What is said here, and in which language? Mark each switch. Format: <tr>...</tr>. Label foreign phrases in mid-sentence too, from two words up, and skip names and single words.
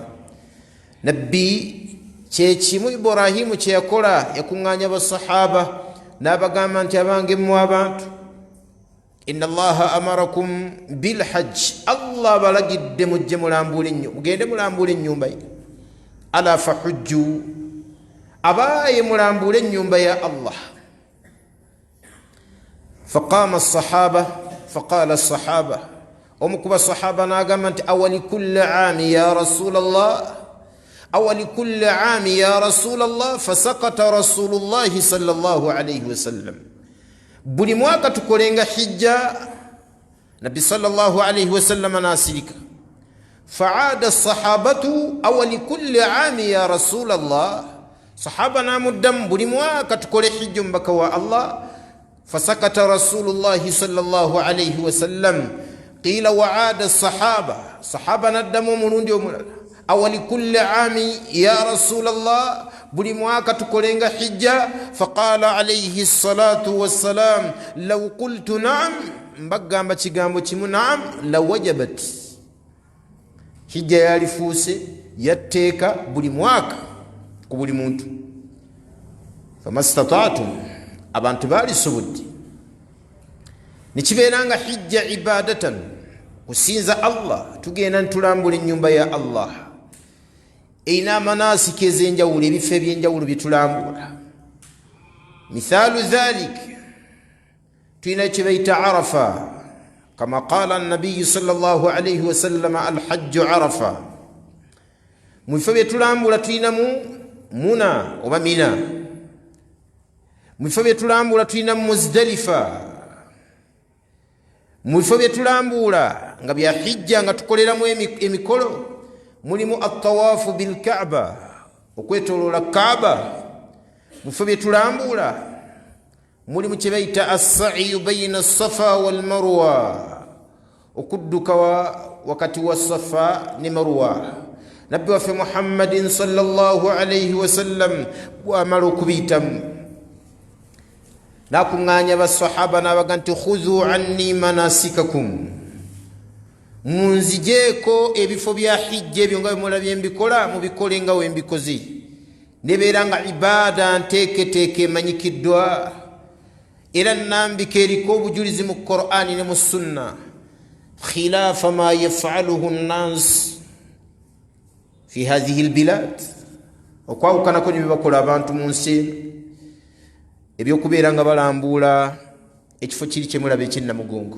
<lg>nabbi kyekimu Ibrahimu kye yakola, yakuŋŋaanya basahaba n'abagamba nti abange mu abantu</lg> <ar>إن الله أمركم بالحج,</ar> <lg>Allah balagidde mujje mulambule nnyo, mugende mulambule ennyumba ye.</lg> <ar>ألا فحجوا,</ar> <lg>abaaye mulambule ennyumba ya Allah.</lg> <ar>فقام الصحابة فقال الصحابة,</ar> <lg>omu ku basahaba n'agamba nti</lg> <ar>أفي كل عام يا رسول الله، أفي كل عام يا رسول الله. فسكت رسول الله صلى الله عليه وسلم.</ar> <lg>buli mwaka tukolenga hijja, nabbi</lg> <ar>صلى الله عليه وسلم</ar> <lg>nasirika.</lg> <ar>فعاد الصحابة أفي كل عام يا رسول الله,</ar> <lg>sahaba namuddamu buli mwaka tukole hijja omubaka wa Allah.</lg> <ar>فسكت رسول الله صلى الله عليه وسلم. قيل وعاد</ar> <lg>sahaba naddamu omulundi omulala,</lg> <ar>أفي كل عام يا رسول الله,</ar> <lg>buli mwaka tukolenga hijja.</lg> <ar>فقال عليه الصلاة والسلام لو قلت نعم,</ar> <lg>mbagamba kigambo kimu</lg> <ar>نعم لوجبت,</ar> <lg>hijja yalifuuse yatteeka buli mwaka ku buli muntu. Famastata'tum, abantu balisobodde. Nikibeeranga hijja ibadatan, kusinza Allah, tugenda ntulambula ennyumba ya Allah. Eina amanasiki ez'enjawulo, ebifo eby'enjawulo byetulambula.</lg> <ar>مثال ذلك,</ar> <lg>tulina kye bayita</lg> <ar>Arafa, كما قال النبي صلى الله عليه وسلم الحج عرفة.</ar> <lg>Mu bifo byetulambula tulinamu Muna oba Mina. Mu bifo byetulambula tulinamu Muzdalifa. Mu bifo byetulambula nga bya hijja nga tukoleramu emikolo mulimu</lg> <ar>الطواف بالكعبة,</ar> <lg>okwetoloola Kaaba. Mu bifo byetulambula mulimu kye bayita</lg> <ar>السعي بين الصفا والمروة,</ar> <lg>okudduka wakati wa Safa ne Marwa. Nabbi waffe Muhammadin</lg> <ar>صلى الله عليه وسلم</ar> <lg>bw'amala okubiyitamu nakuŋŋaanya basahaba n'abaga nti</lg> <ar>خذوا عني مناسككم,</ar> <lg>munzijeeko ebifo bya hijja ebyo nga bemulabye mbikola mubikole nga we mbikoze. Nebeera nga ibaada nteeketeeke emanyikiddwa era nnambika eriko obujulizi mu Qur'ani ne mu Sunna,</lg> <ar>خلاف ما يفعله الناس في هذه البلاد,</ar> <lg>okwawukanako ne byebakola abantu mu nsi eno, ebyokubeera nga balambula ekifo kiri kyemulaba ekyennamugongo.</lg>